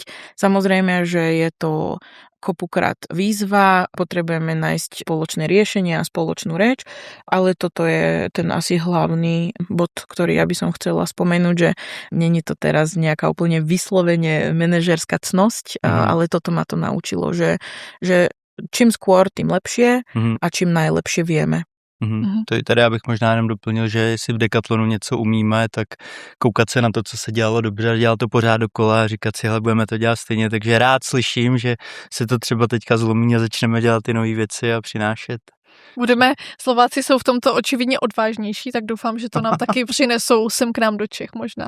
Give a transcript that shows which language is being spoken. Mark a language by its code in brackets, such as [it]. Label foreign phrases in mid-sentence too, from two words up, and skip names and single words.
[sk] Samozrejme, že je to kopukrát výzva, potrebujeme nájsť spoločné riešenie a spoločnú reč, ale toto je ten asi hlavný bod, ktorý ja by som chcela spomenúť, že není to teraz nejaká úplne vyslovene manažerská cnosť, ale toto ma to naučilo, že čím skôr, tým lepšie a čím najlepšie vieme. [cs] To je tady, abych možná jenom doplnil, že jestli v Decathlonu něco umíme, tak koukat se na to, co se dělalo dobře, dělat to pořád dokola a říkat si, hele, budeme to dělat stejně, takže rád slyším, že se to třeba teďka zlomí a začneme dělat ty nové věci a přinášet. Slováci jsou v tomto očividně odvážnější, tak doufám, že to nám taky přinesou sem k nám do Čech možná.